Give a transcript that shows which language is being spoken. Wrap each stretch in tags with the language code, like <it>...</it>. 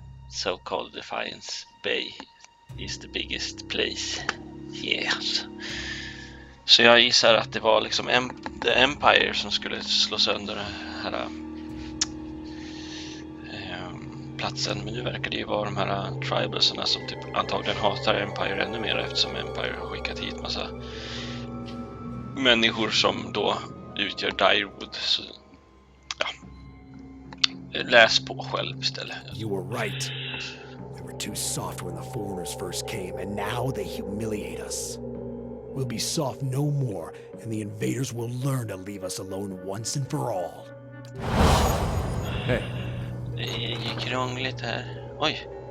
<en>So-called Defiance Bay is the biggest place. Yes.</en> <sv>Så jag gissar att det var liksom The Empire som skulle slå sönder den här platsen. Men nu verkar det ju vara de här tribalsarna som typ antagligen hatar Empire ännu mer, eftersom Empire har skickat hit massa människor som då utgör Daiwood. Så ja, läs på själv istället.</sv> <en>You were right. They were too soft when the foreigners first came, and now they humiliate us. We'll be soft no more, and the invaders will learn to leave us alone once and for all. Hey,</en> <sv>Det är ju krångligt här. Oj.</sv>